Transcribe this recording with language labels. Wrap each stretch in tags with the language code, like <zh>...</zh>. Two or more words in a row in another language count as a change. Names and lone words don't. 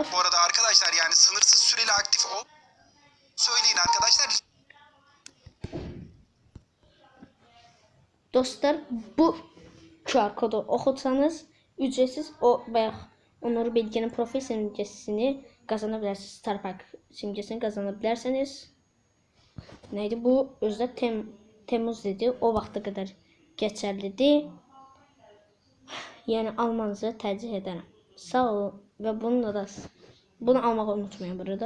<tr>Bu arada arkadaşlar yani sınırsız süreli aktif ol. Söyleyin arkadaşlar.</tr> <az>Dostlar, bu QR kodu oxutsanız ücretsiz o bayaq Onur Bilginin profil simgesini qazana bilərsiniz. Starpark simgesini qazana bilərsiniz. Neydi bu? Özdə Temmuz idi. O vaxta qədər keçərlidir. Yəni almanızı tərcih edərəm. Sağ olun və bunu almağı unutmayın burada.</az>